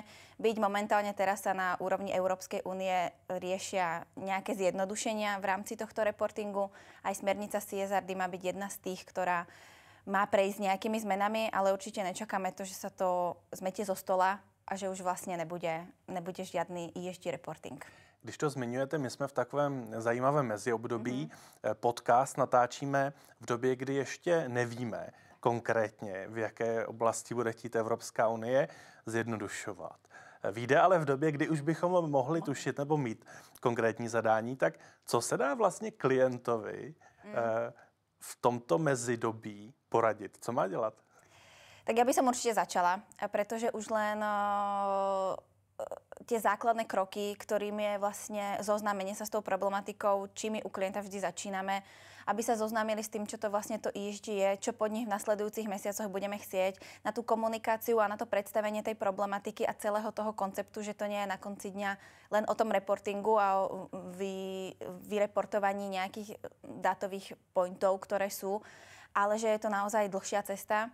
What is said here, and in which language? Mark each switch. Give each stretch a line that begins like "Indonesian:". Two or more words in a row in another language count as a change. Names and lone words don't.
Slovak: Byť momentálne teraz sa na úrovni Európskej únie riešia nejaké zjednodušenia v rámci tohto reportingu. Aj smernica CSRD má byť jedna z tých, ktorá má prejsť nejakými zmenami, ale určite nečakáme to, že sa to zmetie zo stola a že už vlastne nebude žiadny ESG reporting.
Czech: Když to zmiňujete, my jsme v takovém zajímavém meziobdobí. Podcast natáčíme v době, kdy ještě nevíme konkrétně, v jaké oblasti bude chtít Evropská unie zjednodušovat. Vyjde ale v době, kdy už bychom mohli tušit nebo mít konkrétní zadání, tak co se dá vlastně klientovi v tomto mezidobí poradit? Co má dělat?
Slovak: Tak ja by som určite začala, pretože už len tie základné kroky, ktorým je vlastne zoznámenie sa s tou problematikou, čím my u klienta vždy začíname, aby sa zoznámili s tým, čo to vlastne to ESG je, čo pod nich v nasledujúcich mesiacoch budeme chcieť, na tú komunikáciu a na to predstavenie tej problematiky a celého toho konceptu, že to nie je na konci dňa len o tom reportingu a o vyreportovaní nejakých dátových pointov, ktoré sú, ale že je to naozaj dlhšia cesta.